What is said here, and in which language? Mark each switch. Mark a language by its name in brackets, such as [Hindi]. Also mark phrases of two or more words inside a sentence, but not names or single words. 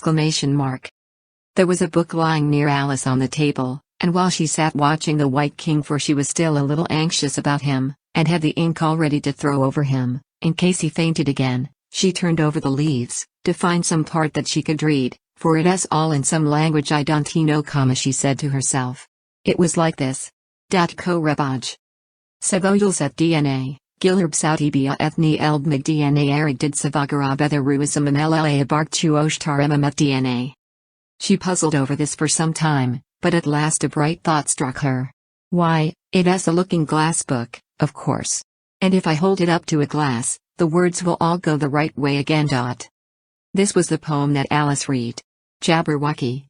[English] There was a book lying near Alice on the table, and while she sat watching the White King, for she was still a little anxious about him, and had the ink all ready to throw over him, in case he fainted again, she turned over the leaves, to find some part that she could read, for it is all in some language I don't know, she said to herself. It was like this. Dat ko rebaj. Savoyulset DNA, Gilherb Sautibia ethni Eldmig DNA Erigdid Savagarab Etharuism MLA Barkchu Oshtar Emmet DNA. She puzzled over this for some time, but at last a bright thought struck her. Why, it has a looking glass book, of course. And if I hold it up to a glass, the words will all go the right way again. This was the poem that Alice read. Jabberwocky.